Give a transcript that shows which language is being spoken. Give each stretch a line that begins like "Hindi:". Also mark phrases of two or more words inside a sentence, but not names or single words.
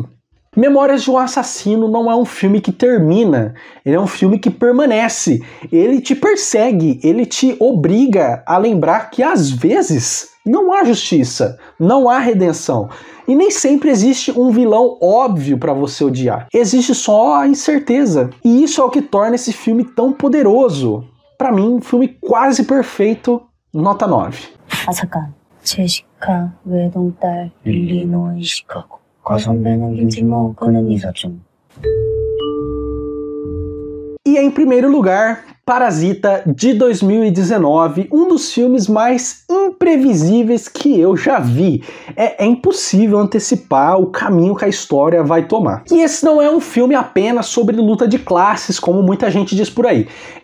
Portuguese: Memórias de um Assassino não é um filme que termina, ele é um filme que permanece, ele te persegue, ele te obriga a lembrar que às vezes não há justiça, não há redenção, e nem sempre existe um vilão óbvio para você odiar, existe só a incerteza, e isso é o que torna esse filme tão poderoso. Para mim, um filme quase perfeito, nota 9.
Korean: 잠깐, 제시카 외동딸 일리노이 시카고 과선배는 김치모 그는 이사촌.
Portuguese: E em primeiro lugar, Parasita, de 2019, um dos filmes mais imprevisíveis que eu já vi. É impossível antecipar o caminho que a história vai tomar. E esse não é um filme apenas sobre luta de classes, como muita gente diz por aí.